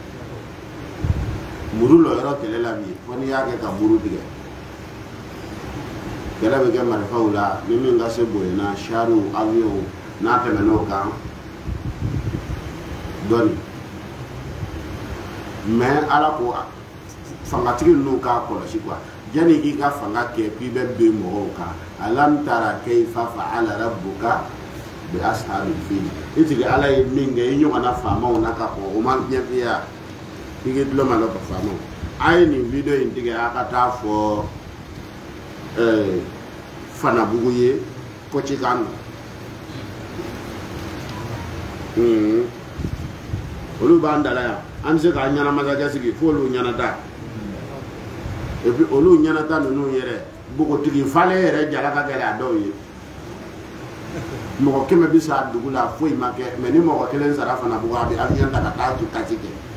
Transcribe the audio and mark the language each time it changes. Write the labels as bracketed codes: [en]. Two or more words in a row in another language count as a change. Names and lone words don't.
[bm] muru lɔ yɔrɔ kɛlɛ la bi fo n'i y'a kɛ ka muru tigɛ kɛlɛ bɛ kɛ marifaw la ni min ka se bonyana chariw avion n'a tɛmɛn'o kan dɔɔni mais ala ko fangatigi ninnu k'a kɔlɔsi quoi yanni k'i ka fanga kɛ k'i bɛ ben mɔgɔw kan [ar] ألم تر كيف فعل ربك بأصحاب الفيل [bm] itigi ala ye min kɛ i ɲɔgɔnna faamaw na ka kɔn o man fiɲɛ fiɲɛ i k'i dulon ma lɔ ka faamaw a ye nin video in tigɛ a ka taa fɔ Fanabugu ye Kochikan olu b'an dala yan an bɛ se k'a ɲɛnamasakɛ sigi fo olu ɲɛnata [fr] et puis [bm] olu ɲɛnata ninnu yɛrɛ npogotigi falen yɛrɛ jala ka gɛlɛ a dɔw ye mɔgɔ 100 bɛ sa dugu la foyi ma kɛ mais ni mɔgɔ 1 sara Fanabugu a bɛ avion ta ka taa Kati kɛ